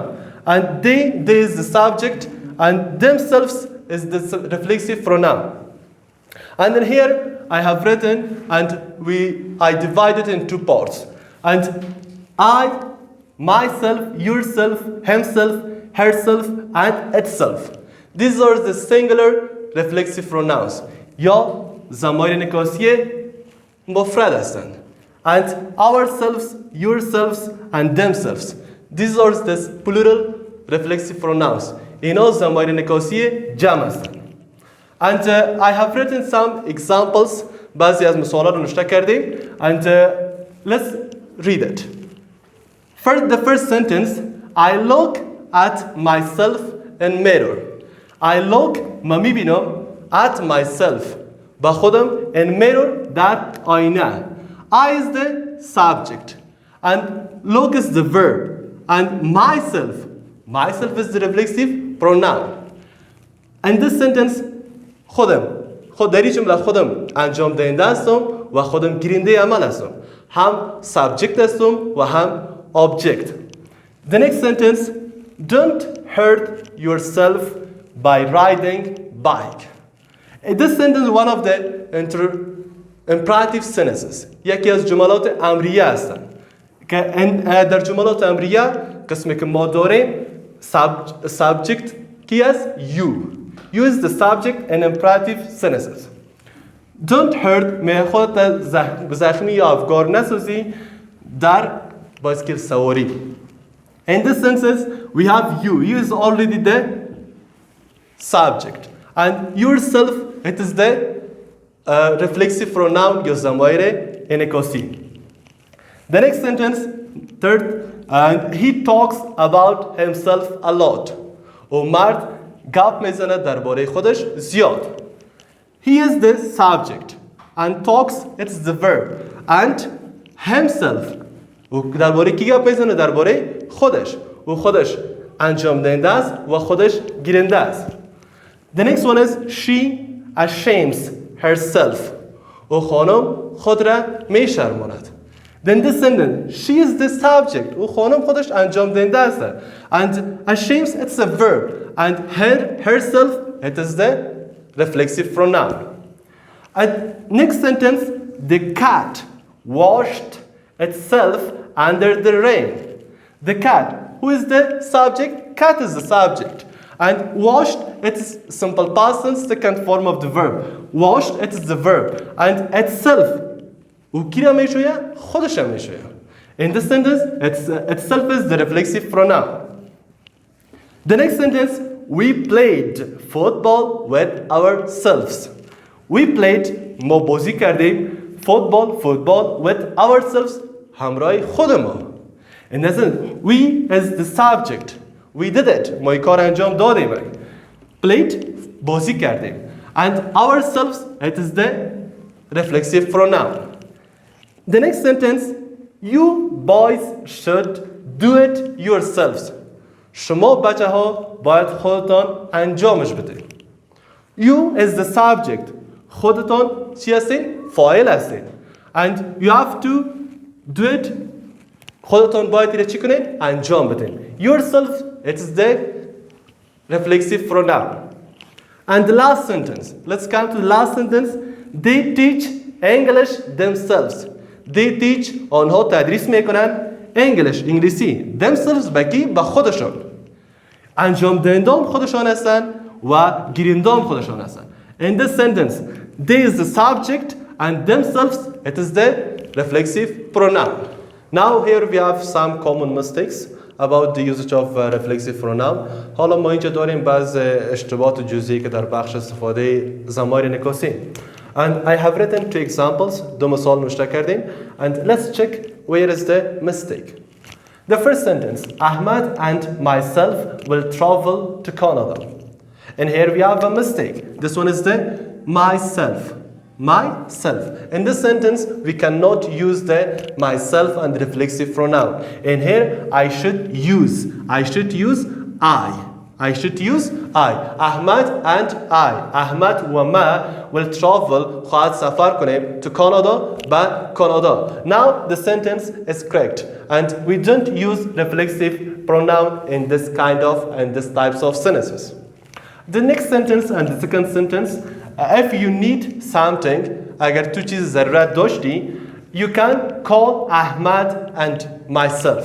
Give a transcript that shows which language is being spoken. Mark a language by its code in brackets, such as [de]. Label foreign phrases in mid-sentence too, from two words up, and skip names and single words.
[en] And they is the subject and themselves is the reflexive pronoun. And then here I have written and I divided in two parts. And I, myself, yourself, himself, herself and itself. These are the singular reflexive pronouns. [fa] یا ضمایر انعکاسی مفرد هستند. [en] And ourselves, yourselves and themselves. These are the plural reflexive pronouns. [fa] اینا ضمایر انعکاسی جمع هستند. [en] And I have written some examples. [fa] بعضی از مثالات رو نوشته کردیم. [en] And let's read it. The first sentence, I look at myself in mirror. I look [fa] من میبینم [en] at myself [fa] با خودم [en] in mirror [fa] در آینه. [en] I is the subject and look is the verb and myself is the reflexive pronoun. In this sentence [fa] خود در این جمله خودم انجام دهنده هستم و خودم گیرنده عمل هستم. هم subject هستم و هم object. [en] The next sentence, don't hurt yourself by riding bike. This sentence is one of the imperative sentences. [fa] یکی از جملات امریه هستند که در جملات امریه قسمی که ما داریم subject کی است؟ [en] you is the subject in imperative sentences. Don't hurt [fa] می خودت زخمی یا افگار نسازی در بایسکل سواری. [en] In this senses we have you is already the subject and yourself it is the reflexive pronoun [fa] یا ضمایر انعکاسی. [en] The next sentence, third, and he talks about himself a lot. [fa] او مرد گپ میزنه درباره خودش زیاد. [en] He is the subject and talks it's the verb and himself. [fa] او درباره کی گپ میزنه؟ درباره خودش. او خودش انجام دهنده است و خودش گیرنده است. [en] The next one is she ashames herself. [fa] او خانم خود را میشرماند. [en] Then this sentence, she is the subject. [fa] او خانم خودش انجام دهنده است. [en] And ashames it's a verb and herself it is the reflexive pronoun. And next sentence, the cat washed itself under the rain. The cat, who is the subject? Cat is the subject. And washed, it's simple past tense, second form of the verb. Washed, it is the verb. And itself, [fa] او کی را میشویه؟ خودش را میشویه. [en] In this sentence, itself is the reflexive pronoun. The next sentence, we played football with ourselves. We played, [fa] ما بازی کردیم [en] football with ourselves [fa] همراه خودمون. [en] In this sentence, we is the subject. We did it. [fa] ما این کار انجام دادیم. Played, بازی کردیم. [en] And ourselves, it is the reflexive pronoun. The next sentence, you boys should do it yourselves. [fa] شما بچه ها باید خودتان انجامش بدید. [en] You is the subject. [fa] خودتان چی هستین؟ فاعل هستین. [en] And you have to do it. [fa] خودتان باید اینو چی کنین؟ انجام بدین. [en] Yourself, it is the reflexive pronoun. And the last sentence. Let's come to the last sentence. They teach English themselves. They teach [fa] آنها تدریس میکنن English انگلیسی themselves بکی با خودشان. انجام دهندام خودشان هستن و گیرندام خودشان هستن. [en] In this sentence, they is the subject and themselves, it is the reflexive pronoun. Now here we have some common mistakes about the usage of reflexive pronoun. [fa] حالا ما اینجا داریم بعض اشتباهات جزئی که در بخش استفاده ضمایر نکاسی. [en] And I have written two examples, [fa] دو مثال نوشته کردیم. [en] And let's check where is the mistake. The first sentence, Ahmad and myself will travel to Canada. And here we have a mistake. This one is the myself. Myself. In this sentence, we cannot use the myself and the reflexive pronoun. And here, I should use I. I should use I. Ahmad and I. Ahmad [fa] و ما [en] will travel [fa] خواهد سفر کنیم [en] to Canada by Canada. Now the sentence is correct. And we don't use reflexive pronoun in this kind of and this types of sentences. The next sentence and the second sentence, if you need something, [fa] اگر تو چیز ضرورت داشتی, [en] you can call Ahmad and myself.